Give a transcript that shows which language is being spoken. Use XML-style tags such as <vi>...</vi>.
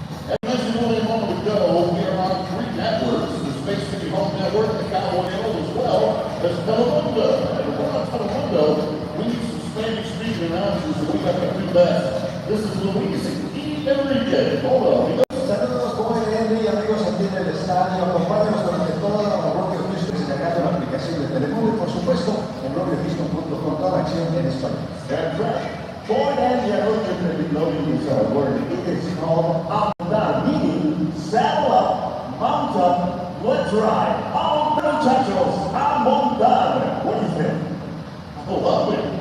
<en>As mentioned only a moment ago, we are on 3 networks, the Space City Home Network, the Cowboy Network, as well as Kalum. And we're on Kalum, we need some Spanish-speaking announcers, and we got the 2 best. This is Luis Enrique. Hold on.</en> <es>Saludos, como y amigos aquí en el estadio. Acompáñanos durante toda la Rodeo Houston descargando la aplicación de Telemóvil, por supuesto, en rodeohouston.com, toda la acción en español.</es> <en>That's right. Boy, and the other thing that we know is word. It is called Amdar, meaning saddle up, mount up, let's ride.</en> <es>Muchachos,</es> <en>Amdar. What do you think? I love it.</en>